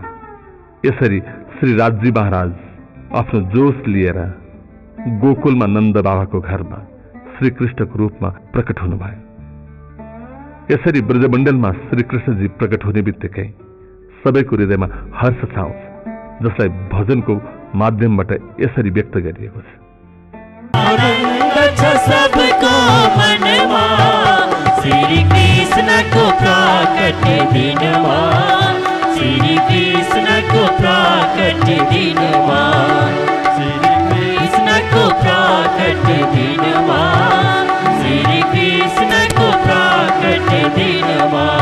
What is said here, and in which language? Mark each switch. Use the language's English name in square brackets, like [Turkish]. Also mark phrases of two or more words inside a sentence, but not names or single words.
[Nepali] यसरी श्री राज्य महाराज आफ्नो जोश लिएर गोकुलमा नन्द बाबाको घरमा श्रीकृष्णको रूपमा प्रकट हुनुभयो। यसरी ब्रजमण्डलमा श्रीकृष्णजी प्रकट हुने बित्तिकै सबैको हृदयमा हर्ष छाउँछ, जसलाई भजनको माध्यमबाट यसरी व्यक्त गरिएको छ। आनंद छ सबको मनमा, श्री कृष्ण को प्राकट दिनमा, श्री कृष्ण को प्राकट दिनमा, श्री कृष्ण को प्राकट दिनमा, श्री कृष्ण को प्राकट दिनमा।